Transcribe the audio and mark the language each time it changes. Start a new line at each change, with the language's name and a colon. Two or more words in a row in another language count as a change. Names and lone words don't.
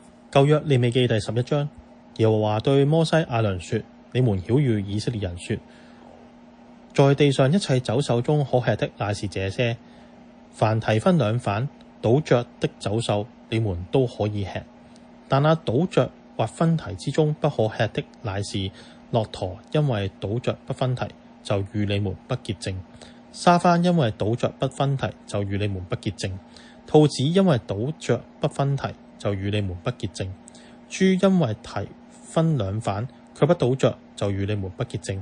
Chinese: 舊約利未記第11章，耶和華對摩西亞倫說：你們曉諭以色列人說，在地上一切走獸中可吃的乃是這些，凡蹄分兩反倒嚼的走獸，你們都可以吃。但那倒嚼或分蹄之中不可吃的乃是駱駝，因為倒嚼不分蹄，就與你們不潔淨；沙番因為倒嚼不分蹄，就與你們不潔淨；兔子因為倒嚼不分蹄，就與你們不潔淨；豬因為蹄分兩反卻不倒嚼，就與你們不潔淨。